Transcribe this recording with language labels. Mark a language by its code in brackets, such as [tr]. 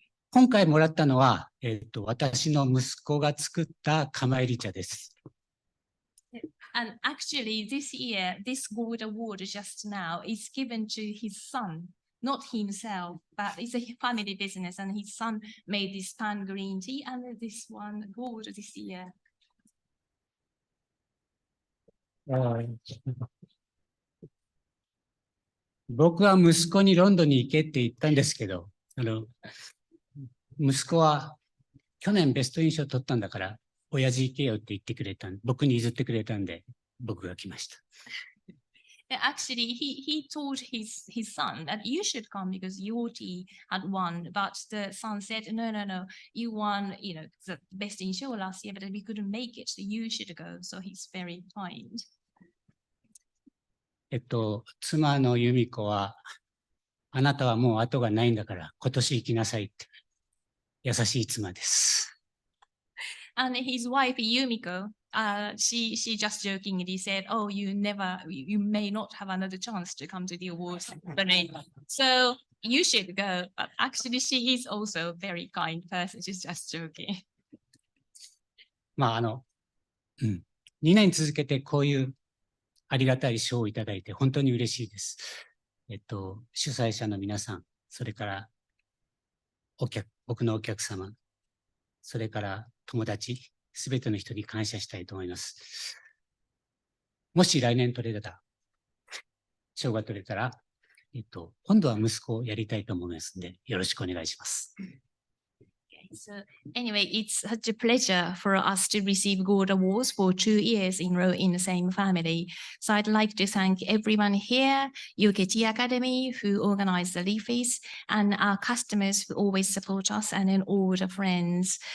[ja] 今回もらったのは、私の息子が作った釜入り茶です。 [en] And actually, this year, this gold award just now is given to his son, not himself, but it's a family business, and his son made this pan green tea, and this one gold this year. [ja] 僕は息子にロンドンに行けって言ったんですけど、息子は去年ベスト印象取ったんだから、親父行けよって言ってくれたんで、僕に譲ってくれたんで、僕が来ました。 [en] Actually, he told his son that you should come because your tea had won, but the son said, no, you won, the best in show last year, but we couldn't make it, so you should go. So he's very kind. [ja] 妻の由美子は、あなたはもう後がないんだから、今年行きなさいって。優しい妻です。 [en] And his wife, Yumiko, she just jokingly said, oh, you may not have another chance to come to the awards ceremony. So you should go. But actually, she is also a very kind person. She's just joking. [ja] まあ2年続けてこういうありがたい賞をいただいて本当に嬉しいです。主催者の皆さん、それから僕のお客様、それから友達、すべての人に感謝したいと思います。もし来年賞が取れたら、今度は息子をやりたいと思いますので、よろしくお願いします。 [en] So anyway, it's such a pleasure for us to receive gold awards for 2 years in a row in the same family. So I'd like to thank everyone here, UK Tea Academy who organized the Leafies, and our customers who always support us, and then all the friends.